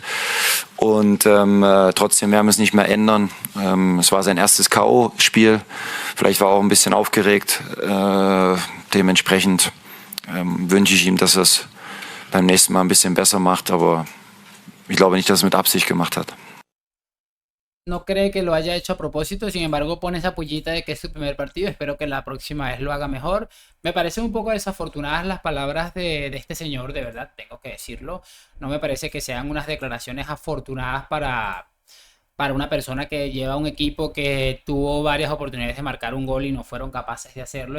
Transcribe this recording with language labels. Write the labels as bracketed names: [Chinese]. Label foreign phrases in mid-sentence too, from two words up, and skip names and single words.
[German] Und trotzdem werden wir es nicht mehr ändern. Es war sein erstes K.O.-Spiel. Vielleicht war er auch ein bisschen aufgeregt. Dementsprechend wünsche ich ihm, dass er es beim nächsten Mal ein bisschen besser macht, aber ich glaube nicht, dass es mit Absicht gemacht hat. [Spanish] No cree que lo haya hecho a propósito, sin embargo pone esa pullita de que es su primer partido. Espero que la próxima vez lo haga mejor. Me parecen un poco desafortunadas las palabras de este señor, de verdad, tengo que decirlo. No me parece que sean unas declaraciones afortunadas para una persona que lleva un equipo que tuvo varias oportunidades de marcar un gol y no fueron capaces de hacerlo.